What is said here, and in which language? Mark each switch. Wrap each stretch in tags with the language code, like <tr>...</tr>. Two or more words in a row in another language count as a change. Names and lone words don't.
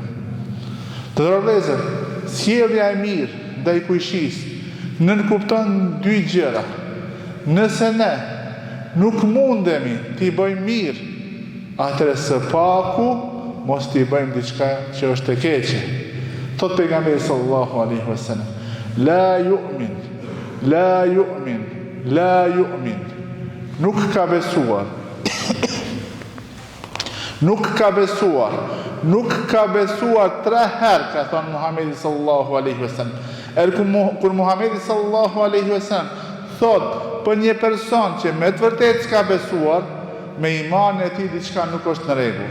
<sq>Të vëllezër, sjellja e mirë ndaj kujshisë nënkupton dy gjëra. Nëse ne nuk mundemi t'i bëjmë mirë, atëherë së paku mos t'i bëjmë diçka që është e keqe.</sq> <ar>Thot pejgamberi صلى الله عليه وسلم لا يؤمن لا يؤمن.</ar> <sq>Nuk ka besuar. Nuk ka besuar. Nuk ka besuar 3 herë, ka thënë Muhamedi</sq> <ar>صلى الله عليه وسلم.</ar> <sq>Kur Muhamedi</sq> <ar>صلى الله عليه وسلم</ar> <sq>thot për një person që me të vërtetë s'ka besuar, me imanin e tij diçka nuk është në rregull.</sq>